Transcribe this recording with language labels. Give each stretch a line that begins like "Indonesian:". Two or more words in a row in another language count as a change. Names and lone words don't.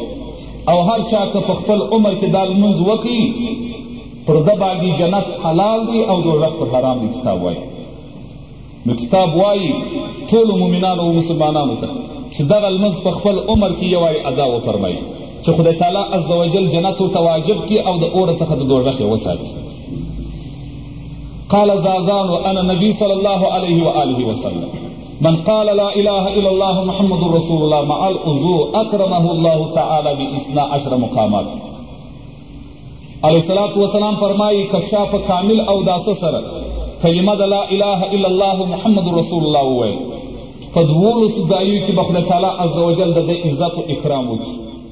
Pashto: او هر چا که په خپل عمر کې دا لمونځ وکړي پر ده باندې جنت حلال دی او دوزخ پر حرام دی. کتاب وایي، نو کتاب وایي ټولو مؤمنانو او مسلمانانو ته چې دغه لمونځ په خپل عمر کې یو وارې ادا وفرمایي چې خدای تعالی
Arabic: عز وجل
Pashto: جنت ورته واجب کړي او د اوره څخه د دوزخ یې وساتي.
Arabic: قال زازان انا نبی صلی الله علیه وآله وسلم من قال لا اله الا الله محمد رسول الله مع الوضوء اکرمه الله تعالی ب12 مقامات. علیه الصلاة والسلام
Pashto: فرمایي که چا په کامل اوداسه سره کلمه د
Arabic: لا اله الا الله محمد رسول الله
Pashto: وویل، په 12 ځایو کې به خدای تعالی
Arabic: عز وجل
Pashto: د ده عزت و اکرام وکړي.